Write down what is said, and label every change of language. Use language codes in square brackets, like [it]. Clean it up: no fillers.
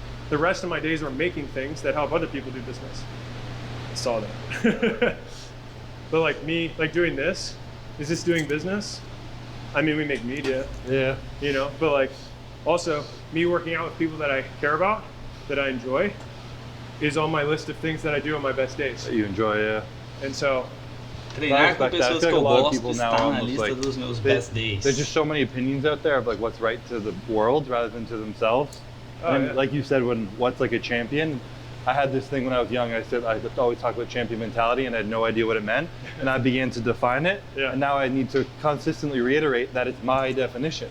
[en] The rest of my days are making things that help other people do business. I saw that. But like me, like doing this, is this doing business? I mean, we make media. Yeah. You know, but like also me working out with people that I care about, that I enjoy, is on my list of things that I do on my best days. That you enjoy, yeah. And so [pt] treinar com pessoas que eu gosto está na [en] almost, [pt] lista dos meus [en] best days. There's just so many opinions out there of like what's right to the world rather than to themselves. And like you said, what's like a champion, I had this thing when I was young. I always talk about champion mentality, and I had no idea what it meant. And I began to define it, and now I need to consistently reiterate that it's my definition